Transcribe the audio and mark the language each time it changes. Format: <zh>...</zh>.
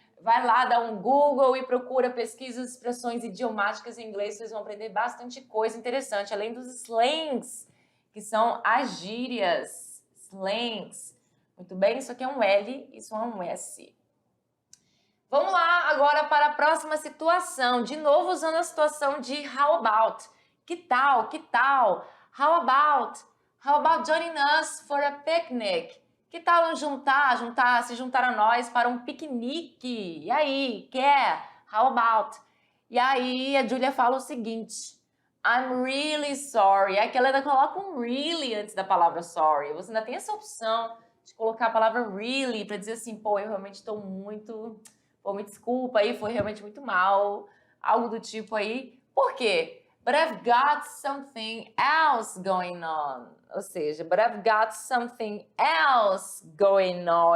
<pt>Vai lá, dá um Google e procura pesquisas, expressões idiomáticas em inglês, vocês vão aprender bastante coisa interessante, além dos slangs, que são as gírias, slangs. Muito bem, isso aqui é um L, isso é um S. Vamos lá agora para a próxima situação, de novo usando a situação de</pt> <en>how about.</en> <pt>Que tal, que tal?</pt> <en>How about joining us for a picnic?</en> <pt>Que tal se juntar a nós para um piquenique? E aí, quer?</pt> <en>How about?</en> <pt>E aí a Julia fala o seguinte,</pt> <en>I'm really sorry.</en> <pt>Aqui ela ainda coloca um really antes da palavra sorry. Você ainda tem essa opção de colocar a palavra really para dizer assim, pô, eu realmente estou muito... Pô, me desculpa aí, foi realmente muito mal. Algo do tipo aí. Por quê?</pt> <en>But I've got something else going on.</en> <pt>Ou seja,</pt> <en>but I've got something else going on.</en>